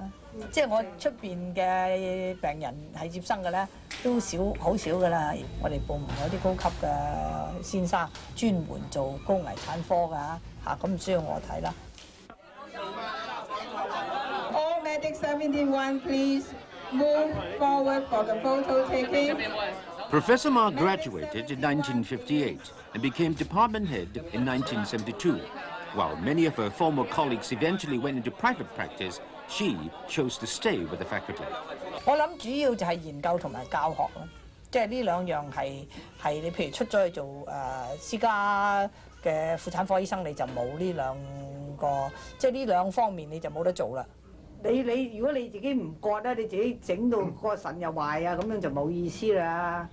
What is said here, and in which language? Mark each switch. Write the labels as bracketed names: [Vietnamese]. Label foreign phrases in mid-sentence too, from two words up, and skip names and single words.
[Cantonese] 即係我出邊嘅病人係接生嘅咧，都好少㗎啦。我哋部門有啲高級嘅先生專門做高危產科㗎嚇，咁唔需要我睇啦。 [English] All medic 71, please. Move forward for the photo taking. Professor Ma graduated in 1958 and became department head in 1972. While many of her former colleagues eventually went into private practice, she chose to stay with the faculty. [Cantonese] 我諗主要就係研究同埋教學咯，即係呢兩樣係你譬如出咗去做私家嘅婦產科醫生，你就冇呢兩個，即係呢兩方面你就冇得做啦。你如果你自己唔覺咧，你自己整到個腎又壞啊，咁樣就冇意思啦。